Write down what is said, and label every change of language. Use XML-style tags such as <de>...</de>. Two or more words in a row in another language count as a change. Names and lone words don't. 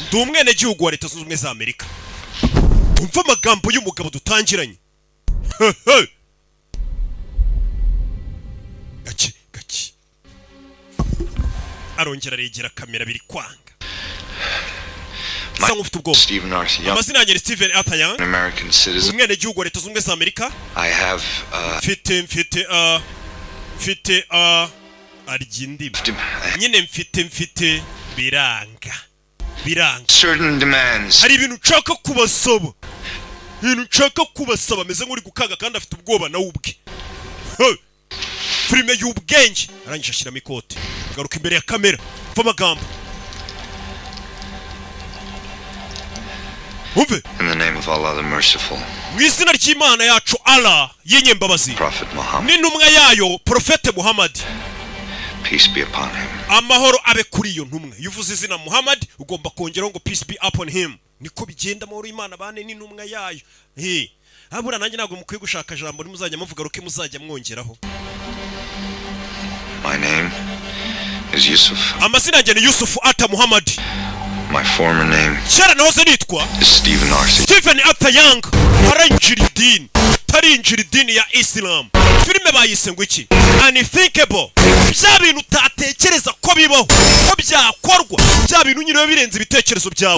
<rw>Ndi umwenegihugu wa Leta Zunze Ubumwe za Amerika. Umva amagambo y'umugabo dutangiranye. Gaki. Arongera regera kamera biri kwanga. Stephen Arthur Young. Amazina yanjye ni Stephen Arthur Young.</rw> <en>An American citizen.</en> <rw>Umwenegihugu wa Leta Zunze Ubumwe za Amerika.</rw> <en>I have</en> <rw>mfite arigindi. Nyine mfite biranga.</rw> <en>Certain demands.</en> <rw>Hari ibintu nshaka kubasaba, meze nk'uri gukaga kandi afite ubwoba nawe ubwe. Filime y'ubwenge arangije ashyiramo ikote, garuka imbere ya kamera va magambo. Umve.</rw> <en>In the name of Allah the merciful.</en> <rw>Mu izina ry'Imana yacu Allah y'inyembabazi.</rw> <en>Prophet Muhammad.</en> <rw>N'intumwa yayo Profete Muhammad.</rw> <en>Peace be upon him.</en> <rw>Amahoro abe kuri iyo ntumwa. Yuvuze izina Muhammad ugomba kongeraho ngo</rw> <en>peace be upon him.</en> <rw>Niko bigenda amahoro y'Imana bane n'intumwa yayo. Abura nanjye ntabwo mukwiye gushaka jambo nimuzajya muvuga ruke muzajya mwongeraho.</rw> <en>My name is Yusuf.</en> <rw>Amazina yanjye ni Yusuf Arthur Muhammad.</rw> <en>My former name</en> <rw>Kera nahoze nitwa Stephen Arthur. Stephen Arthur Young. Tarinjira idini ya Islam. Filime bayise ngo iki? Unthinkable. Bya bintu utatekereza ko bibaho, ko byakorwa, bya bintu nyine birenze ibitekerezo byawe.</rw>